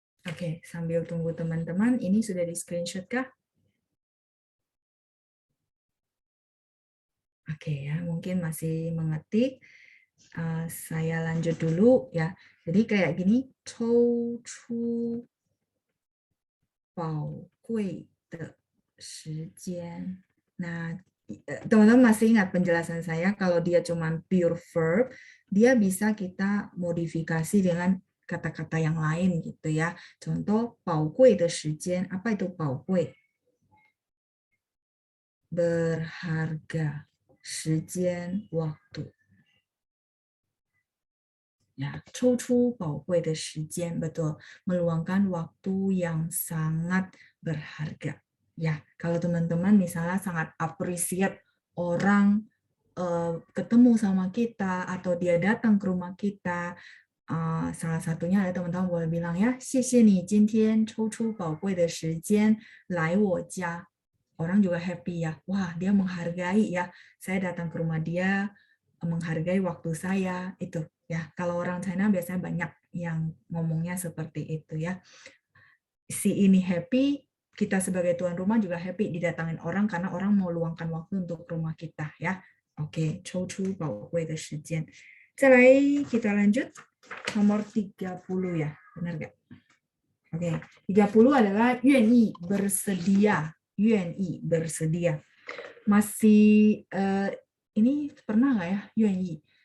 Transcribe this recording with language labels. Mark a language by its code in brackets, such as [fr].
[id] Oke, sambil tunggu teman-teman, ini sudah di screenshot kah? Oke ya, mungkin masih mengetik. Saya lanjut dulu ya. Jadi kayak gini, 抽出宝贵的时间. Nah, teman-teman masih ingat penjelasan saya, kalau dia cuma pure verb, dia bisa kita modifikasi dengan kata-kata yang lain gitu ya. Contoh, 宝贵的时间. Apa itu 宝贵? Berharga. 时间 waktu. Ya, 抽出宝贵的时间, betul, meluangkan waktu yang sangat berharga. Ya, kalau teman-teman misalnya sangat appreciate orang ketemu sama kita atau dia datang ke rumah kita, salah satunya ada teman-teman boleh bilang ya, [zh] 谢谢你今天抽出宝贵的时间来我家. [id] Orang juga happy ya, wah dia menghargai ya, saya datang ke rumah dia, menghargai waktu saya, itu ya. Kalau orang China biasanya banyak yang ngomongnya seperti itu ya. Si ini happy, kita sebagai tuan rumah juga happy didatangin orang karena orang mau luangkan waktu untuk rumah kita ya. Oke, 抽出宝贵的时间. 再来 kita lanjut nomor 30 ya, benar nggak? Oke, 30 adalah 愿意 bersedia, 愿意 bersedia. Masih ini pernah nggak ya 愿意?